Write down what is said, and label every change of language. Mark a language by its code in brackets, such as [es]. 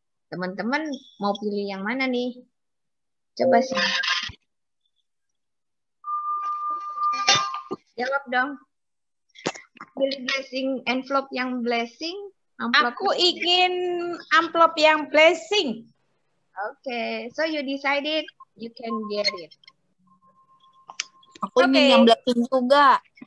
[id] Teman-teman mau pilih yang mana nih? Coba sih. Jawab dong. Pilih [en] blessing envelope [id] yang blessing. Aku ingin amplop yang blessing. [en] Okay, so you decided you can get it. [id] Aku ingin yang blessing juga.